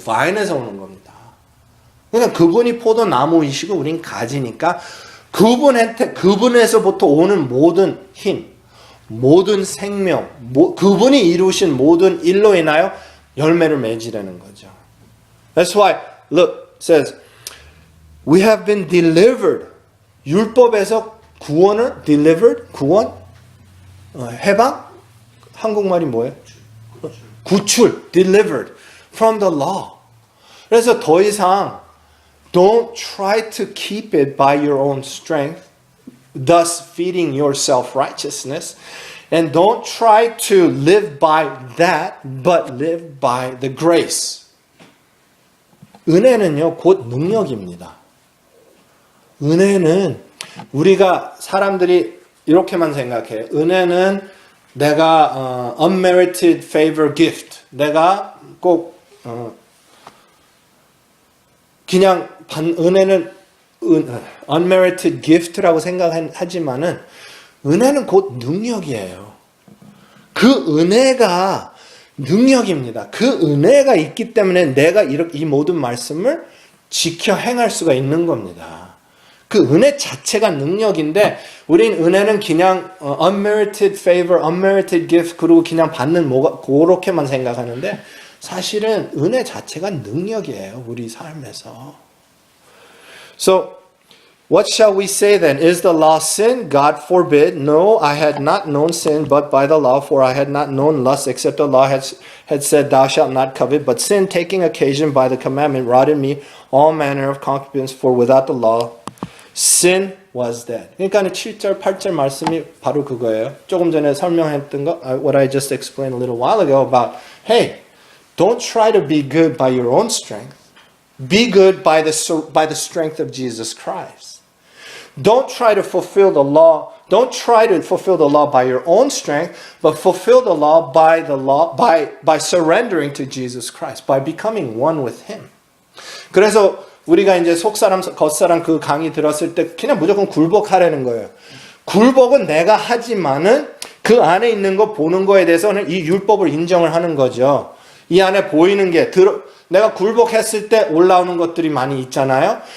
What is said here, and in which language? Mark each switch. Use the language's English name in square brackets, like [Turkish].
[Korean] 바인에서 오는 겁니다. 그러니까 그분이 포도나무이시고 우린 가지니까 그분에서부터 오는 모든 힘, 모든 생명, 그분이 이루신 모든 일로 인하여 열매를 맺으라는 거죠. [English] That's why, look, it says, we have been delivered. [Korean] 율법에서 구원을, delivered, 구원, 해방? 한국말이 뭐예요? [English] 구출, delivered from the law. [Korean] 그래서 더 이상 [English] don't try to keep it by your own strength, thus feeding your self-righteousness. And don't try to live by that, but live by the grace. [Korean] 은혜는요, 곧 능력입니다. 은혜는 우리가 사람들이 이렇게만 생각해요. 은혜는 내가 [English] unmerited favor gift. [Korean] 내가 꼭 그냥 은혜는 [English] unmerited gift [Korean] 라고 생각하지만은 은혜는 곧 능력이에요. 그 은혜가 능력입니다. 그 은혜가 있기 때문에 내가 이 모든 말씀을 지켜 행할 수가 있는 겁니다. 그 은혜 자체가 능력인데 우린 은혜는 그냥 [English] unmerited favor, unmerited gift [Korean] 그리고 그냥 받는 그렇게만 생각하는데 사실은 은혜 자체가 능력이에요. 우리 삶에서. [English] So, what shall we say then? Is the law sin? God forbid. No, I had not known sin but by the law, for I had not known lust except the law had said, thou shalt not covet. But sin, taking occasion by the commandment, wrought in me all manner of concupiscence, for without the law, sin was dead. [Korean] 그러니까 7절, 8절 말씀이 바로 그거예요. 조금 전에 설명했던 거, [English] what I just explained a little while ago about, hey, don't try to be good by your own strength. Be good by the strength of Jesus Christ. Don't try to fulfill the law. Don't try to fulfill the law by your own strength, but fulfill the law by surrendering to Jesus Christ, by becoming one with Him. [Korean] 그래서 우리가 이제 속사람, 겉사람 그 강의 들었을 때 그냥 무조건 굴복하라는 거예요. 굴복은 내가 하지만은 그 안에 있는 거 보는 거에 대해서는 이 율법을 인정을 하는 거죠. 이 안에 보이는 게 내가 굴복했을 때 올라오는 것들이 많이 있잖아요.